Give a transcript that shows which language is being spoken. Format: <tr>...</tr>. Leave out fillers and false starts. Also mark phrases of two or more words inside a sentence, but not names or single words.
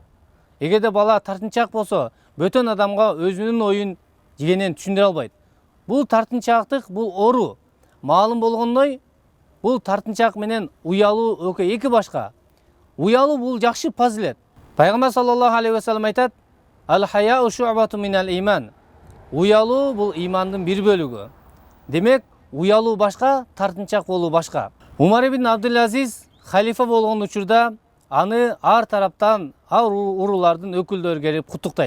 <ky>Эгерде бала тартынчаак болсо, бөтөн адамга өзүнүн оюн жигенен түшүндүрө албайт. Бул тартынчаактык, бул оору. Маалым болгондой, бул тартынчаак менен уялуу эки башка. Уялуу бул жакшы фазилет.</ky> <ar>Пайгамбар صلى الله عليه وسلم айтат: "الحياء شعبة من الإيمان."</ar> <ky>Уялуу бул имандын бир бөлүгү. Демек, уялуу башка, тартынчаак болуу башка. Умар ибн Абдул-Азиз халифа болгон учурда аны ар тараптан уруулардын өкүлдөрү келип куттуктайт.</ky>